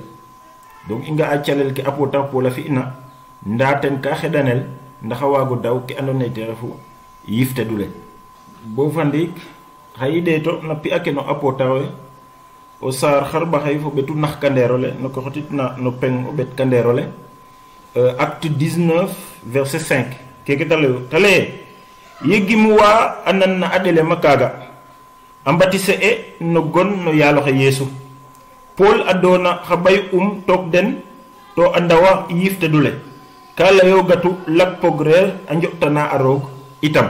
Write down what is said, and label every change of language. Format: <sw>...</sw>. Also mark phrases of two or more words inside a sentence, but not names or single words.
<srr>Donc i nga'a calel ke apotar Paul a fi'na nda ten ka xeɗanel ndax a waago daw ke andona ye te refu yifte dule. Bo fa ndiik xayi ɗeeto na pi'a ke no apotar we o saar xar baxay fo ɓetu nax kandeero le no ko xotitna no peng o ɓet kandeero le</srr> <fr>acte 19 verset 5</fr> <srr>keke ta layo ta leye ye gimuwa a nan na a ɗelema kaaga a mbatise e no gon no yaaloxe Yesu Paul a doona xa ɓay took den to a ndawa yifte dule ka layo gatu lak pogreer a njo'tana a roog itam.</srr>